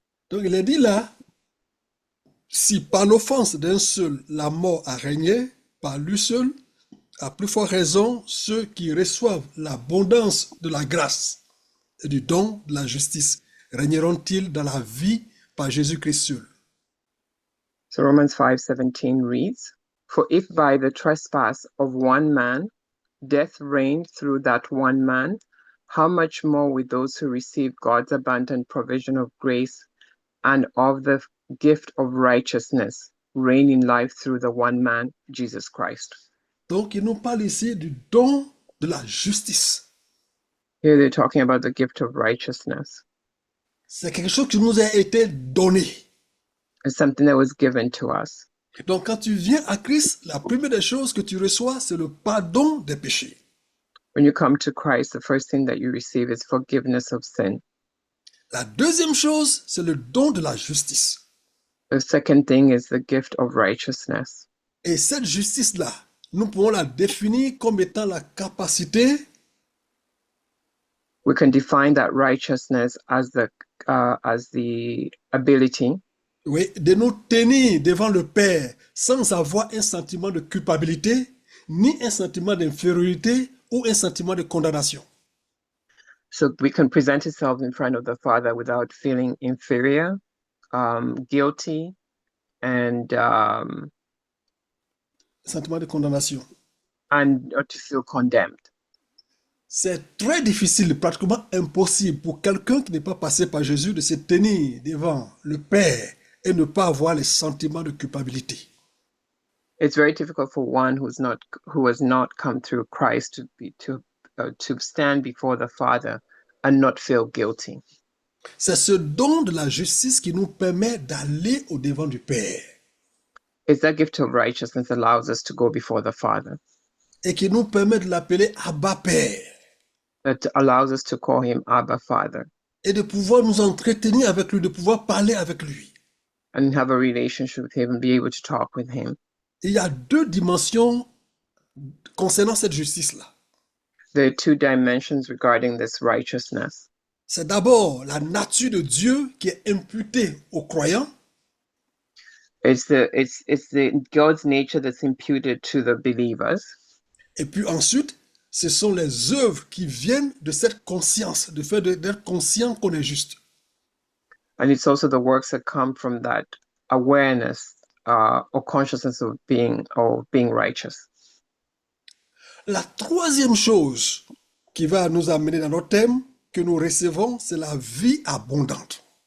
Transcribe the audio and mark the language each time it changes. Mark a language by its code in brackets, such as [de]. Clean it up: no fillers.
[fr] Donc il est dit là, si par l'offense d'un seul la mort a régné, par lui seul, à plus forte raison, ceux qui reçoivent l'abondance de la grâce et du don de la justice régneront-ils dans la vie par Jésus-Christ seul. [en] So Romans 5:17 reads, "For if by the trespass of one man death reigned through that one man, how much more with those who receive God's abundant provision of grace and of the gift of righteousness reign in life through the one man, Jesus Christ." [fr] Donc il nous parle ici du don de la justice. [en] Here they're talking about the gift of righteousness. [fr] C'est quelque chose qui nous a été donné. [en] It's something that was given to us. [fr] Donc quand tu viens à Christ, la première des choses que tu reçois, c'est le pardon des péchés. [en] When you come to Christ, the first thing that you receive is forgiveness of sin. [fr] La deuxième chose, c'est le don de la justice. [en] The second thing is the gift of righteousness. [fr] Et cette justice-là, nous pouvons la définir comme étant la capacité [en] We can define that righteousness as the ability [fr] oui, de nous tenir devant le Père sans avoir un sentiment de culpabilité, ni un sentiment d'infériorité ou un sentiment de condamnation. [en] so we can present ourselves in front of the Father without feeling inferior, guilty, and [fr] Sentiment de condamnation. [en] or to feel condemned. [fr] C'est très difficile, pratiquement impossible pour quelqu'un qui n'est pas passé par Jésus de se tenir devant le Père et ne pas avoir les sentiments de culpabilité. [en] It's very difficult for one who has not come through Christ to stand before the Father and not feel guilty. [fr] C'est ce don de la justice qui nous permet d'aller au devant du Père [en] It's that gift of righteousness that allows us to go before the Father, [fr] et qui nous permet de l'appeler Abba Père [en] that allows us to call him Abba Father [fr] et de pouvoir nous entretenir avec lui, de pouvoir parler avec lui. [en] and have a relationship with him and be able to talk with him. [fr] Il y a deux dimensions concernant cette justice-là. [en] There are two dimensions regarding this righteousness. [fr] C'est d'abord la nature de Dieu qui est imputée aux croyants. [en] It's the God's nature that's imputed to the believers. [fr] Et puis ensuite, ce sont les œuvres qui viennent de cette conscience, de fait d'être conscient qu'on est juste. [en] And it's also the works that come from that awareness or consciousness of being righteous. [fr] La troisième chose qui va nous amener dans notre thème que nous recevons, c'est la vie abondante.